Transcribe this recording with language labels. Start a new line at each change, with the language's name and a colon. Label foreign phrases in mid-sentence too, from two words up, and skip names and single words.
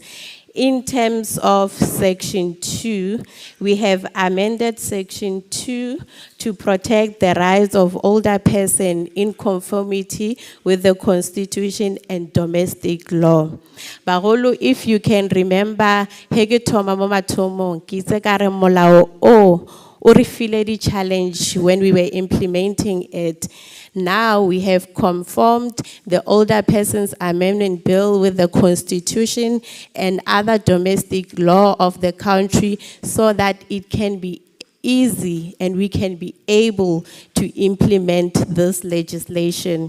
English: In terms of Section 2, we have amended Section 2 to protect the rights of older persons in conformity with the Constitution and domestic law.
Tswana: Bagolo,
English: if you can remember,
Tswana: hege thoma mo mathomong, ke itse ka re molao o re file di challenge
English: when we were implementing it. Now we have conformed the Older Persons Amendment Bill with the Constitution and other domestic law of the country so that it can be easy and we can be able to implement this legislation.